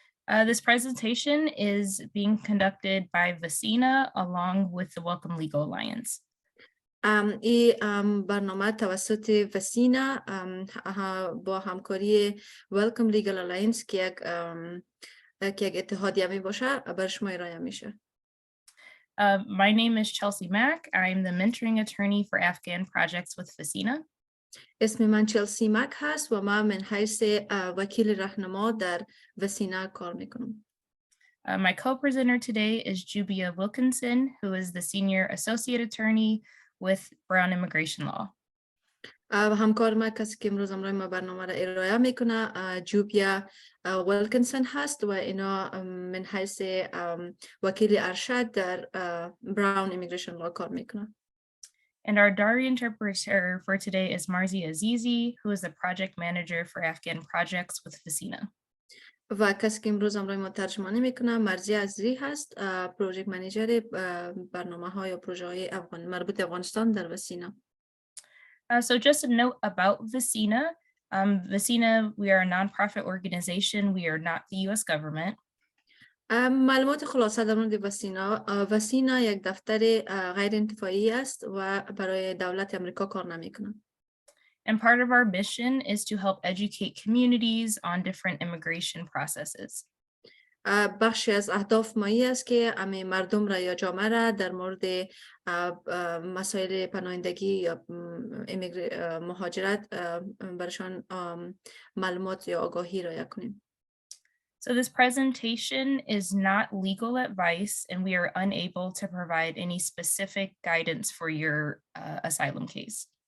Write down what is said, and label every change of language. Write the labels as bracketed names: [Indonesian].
[English] This presentation is being conducted by Vecina along with the Welcome Legal Alliance. [Persian] این برنامه توسط وسینا با همکاری Welcome Legal Alliance که یک اتحادیه می باشه بر شما ارائه میشه. [English] My name is Chelsea Mack. I'm the mentoring attorney for Afghan projects with Vecina. [Persian] اسم من چلسی مک هست و من من حیث وکیل راهنما در وسینا کار میکنم. [English] My co-presenter today is Jubia Wilkinson, who is the senior associate attorney with Brown Immigration Law. [Persian] همکار ما کسی که امروز امروز ما برنامه را ارائه میکنه جوبیا ویلکنسون هست و اینا من حیث وکیل ارشد در براون ایمیگریشن لا کار میکنه. [English] And our Dari interpreter for today is Marzi Azizi, who is the project manager for Afghan projects with Vecina. [Persian] و کسی که امروز امروز ما ترجمانی میکنه مرزی عزیزی هست، پروژه منیجر برنامه های و پروژه های مربوط افغانستان در وسینا. [English] So just a note about Vecina. Vecina, we are a nonprofit organization. We are not the U.S. government. [Persian] معلومات خلاصه در مورد وسینا. وسینا یک دفتر غیر انتفاعی است و برای دولت امریکا کار نمیکنه. [English] And part of our mission is to help educate communities on different immigration processes. [Persian] بخشی از اهداف مایی است که همه مردم را یا جامعه را در مورد مسائل پناهندگی یا مهاجرت برشان معلومات یا آگاهی را کنیم. [English] So this presentation is not legal advice and we are unable to provide any specific guidance for your asylum case.